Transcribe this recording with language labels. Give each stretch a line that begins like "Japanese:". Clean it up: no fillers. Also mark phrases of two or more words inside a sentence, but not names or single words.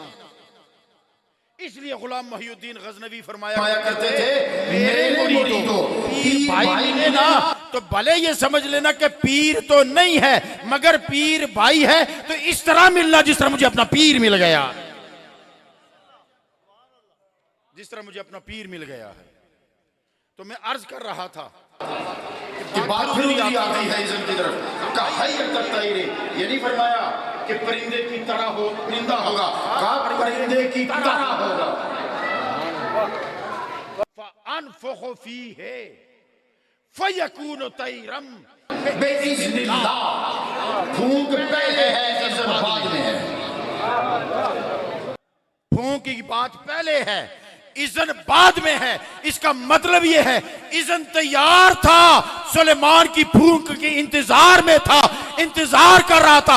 Hindi: इसलिए गुलाम मोहिउद्दीन गजनवी फरमाया करते थे, मेरे मुरीदों पीर भाई मिले ना तो भले ये समझ लेना कि पीर तो नहीं है मगर पीर भाई है, तो इस तरह मिलना जिस तरह मुझे अपना पीर मिल गया, जिस तरह मुझे अपना पीर मिल गया है। तो मैं अर्ज कर रहा था कि बात फिर आ गई है इज़्ज़त की तरफ। कहा ये नहीं फरमाया कि परिंदे की तरह हो, परिंदा होगा, कहा परिंदे की तरह होगा।
Arabic: فأنفخ فيه فيكون طيرا بإذن الله.
Hindi: फूंक पहले है, इज़्ज़त बाद में है। फूंक की बात पहले है, इज़न बाद में है। इसका मतलब यह है इज़न तैयार था, सुलेमान की फूंक के इंतजार में था, इंतजार कर रहा था।